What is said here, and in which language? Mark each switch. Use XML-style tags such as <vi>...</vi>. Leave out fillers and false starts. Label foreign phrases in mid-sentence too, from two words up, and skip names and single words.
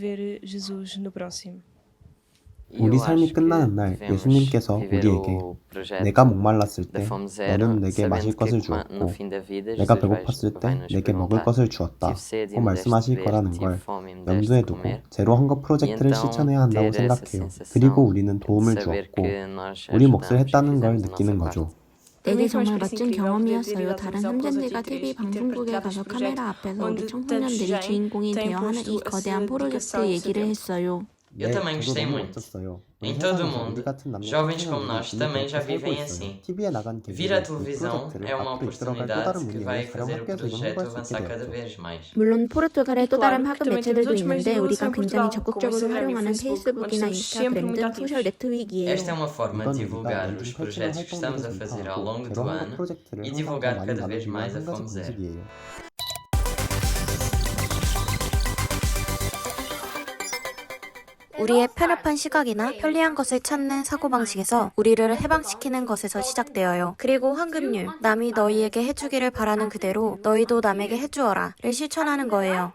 <ko>우리 삶이 끝나는 날 예수님께서 우리에게 내가 목말랐을 때 너는 내게 마실 것을 주었고 내가 배고팠을 때 내게 먹을 것을 주었다 고 말씀하실 거라는 걸 염두에 두고 제로 헌거 프로젝트를 실천해야 한다고 생각해요. 그리고 우리는 도움을 주었고 우리 몫을 했다는 걸 느끼는 거죠. 내게 정말 멋진 경험이었어요. 다른 삼젠들과 TV 방송국에 가서 카메라 앞에서 우리 청소년들이 주인공이 되어 하는 이 거대한 프로젝트 얘기를 했어요.</ko> <pt>Eu também gostei muito. Em todo o mundo, jovens como nós também já vivem assim. Vir à televisão é uma oportunidade que vai fazer o projeto avançar cada vez mais.</pt> <ko>물론 포르투갈의 또 다른 학급 매체들도 있는데 우리가 굉장히 적극적으로 활용하는 페이스북이나 인스타그램 등 소셜 네트워크이에요.</ko> <pt>Esta é uma forma de divulgar os projetos que estamos a fazer ao longo do ano e divulgar cada vez mais a Fome Zero.</pt> <ko>우리의 편협한 시각이나 편리한 것을 찾는 사고방식에서 우리를 해방시키는 것에서 시작되어요. 그리고 황금률, 남이 너희에게 해주기를 바라는 그대로 너희도 남에게 해주어라 를 실천하는 거예요.</ko>